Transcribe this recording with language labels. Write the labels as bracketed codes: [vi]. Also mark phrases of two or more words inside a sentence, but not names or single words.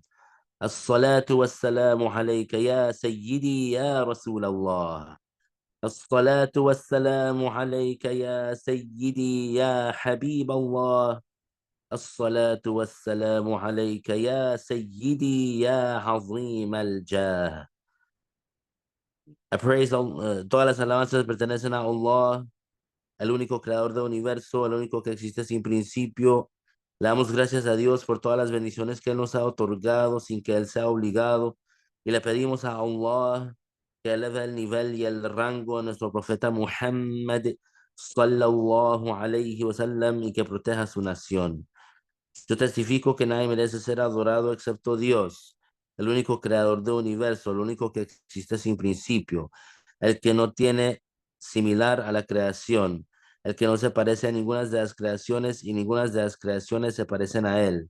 [ar] الصلاة والسلام عليك يا سيدي يا رسول الله. الصلاة والسلام عليك يا سيدي يا حبيب الله. الصلاة والسلام عليك يا سيدي يا عظيم الجاه. [es] Todas las alabanzas pertenecen a Allah, el único creador del universo, el único que existe sin principio. Le damos gracias a Dios por todas las bendiciones que Él nos ha otorgado sin que Él sea obligado. Y le pedimos a Allah que eleve el nivel y el rango de nuestro profeta Muhammad [ar] صلى الله عليه وسلم [es] y que proteja a su nación. Yo testifico que nadie merece ser adorado excepto Dios, el único creador del universo, el único que existe sin principio, el que no tiene similar a la creación, el que no se parece a ninguna de las creaciones y ninguna de las creaciones se parecen a él.